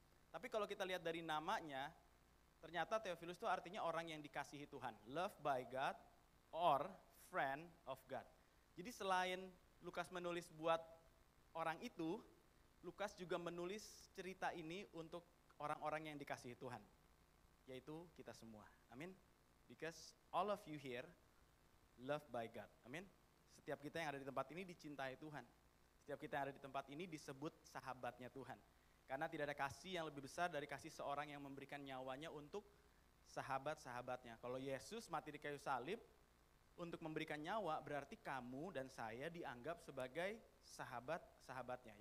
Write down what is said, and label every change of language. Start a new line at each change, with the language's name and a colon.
Indonesian: Tapi kalau kita lihat dari namanya, ternyata Theophilus itu artinya orang yang dikasihi Tuhan,
English: loved by God or friend of God.
Indonesian: Jadi selain Lukas menulis buat orang itu, Lukas juga menulis cerita ini untuk orang-orang yang dikasihi Tuhan, yaitu kita semua. Amin.
English: Because all of you here loved by God.
Indonesian: Amin. Setiap kita yang ada di tempat ini dicintai Tuhan. Setiap kita yang ada di tempat ini disebut sahabatnya Tuhan. Karena tidak ada kasih yang lebih besar dari kasih seorang yang memberikan nyawanya untuk sahabat-sahabatnya. Kalau Yesus mati di kayu salib untuk memberikan nyawa, berarti kamu dan saya dianggap sebagai sahabat-sahabatnya.